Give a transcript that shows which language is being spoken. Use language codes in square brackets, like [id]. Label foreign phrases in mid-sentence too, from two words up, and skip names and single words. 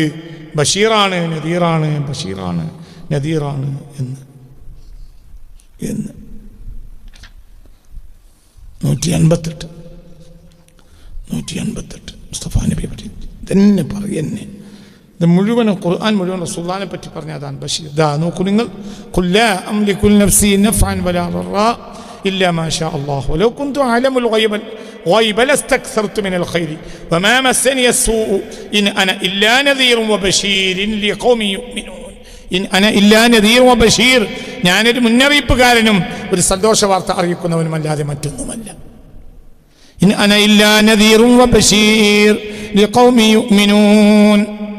[ml] ബഷീറാണ് നദീറാണ്, ബഷീറാണ് നദീറാണ് എന്ന് 188 മുസ്തഫ നബിയെ പറ്റി തന്നെ പറയുന്നേ. ഇത് മുഴുവനും ഖുർആൻ മുഴുവൻ റസൂലുള്ളാഹിനെ പറ്റി പറഞ്ഞതാണ് ബഷീർ. നോക്കൂ നിങ്ങൾ, [ar] قل لا أملك نفسي نفعا ولا ضرا إلا ما شاء الله ولو كنت أعلم الغيب لاستكثرت من الخير وما مسني السوء إن أنا إلا نذير وبشير لقوم يؤمنون إن أنا إلا نذير وبشير [ml] ഞാനൊരു മുന്നറിയിപ്പുകാരനും ഒരു സന്തോഷ വാർത്ത അറിയിക്കുന്നവനുമല്ലാതെ മറ്റൊന്നുമല്ല. [ar] إن أنا إلا نذير وبشير لقوم يؤمنون